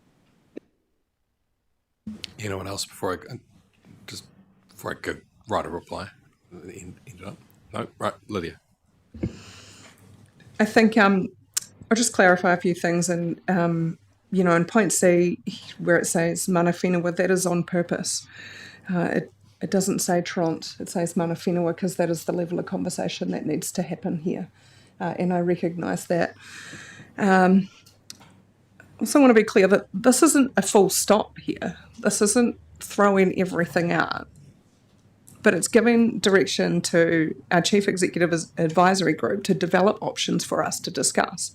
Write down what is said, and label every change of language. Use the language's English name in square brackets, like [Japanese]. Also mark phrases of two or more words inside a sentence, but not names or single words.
[English] Anyone else before I go write a reply? End it up. No, right, Lydia. I think I'll just clarify a few things. And, in point C, where it says [Māori] mana whenua, [English] that is on purpose. It doesn't say tront, it says [Māori] mana whenua, [English] because that is the level of conversation that needs to happen here. And I recognise that. I also want to be clear that this isn't a full stop here. This isn't throwing everything out. But it's giving direction to our Chief Executive Advisory Group to develop options for us to discuss.